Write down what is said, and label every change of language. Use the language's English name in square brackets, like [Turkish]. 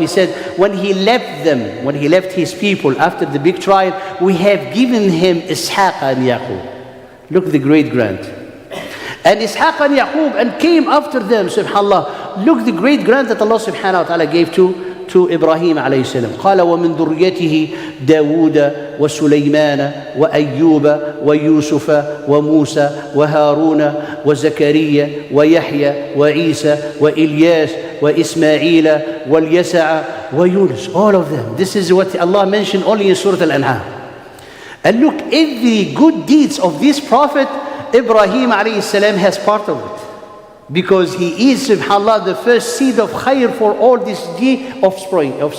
[English] He said, when he left them, when he left his people after the big trial, we have given him Ishaq and Yaqub. Look, the great grant. And Ishaq and Yaqub, and came after them, subhanAllah. Look, the great grant that Allah subhanahu wa ta'ala gave to Ibrahim alayhi salam. [Arabic] قال ومن ذريته داود وسليمان وأيوب ويوسف وموسى وهارون وزكريا ويحيى وعيسى وإلياس وإسماعيل واليسع ويونس. [English] All of them. This is what Allah mentioned only in Surah Al-An'am. And look, every good deeds of this prophet, Ibrahim alayhi salam has part of it. Because he is, subhanAllah, the first seed of khair for all this offspring.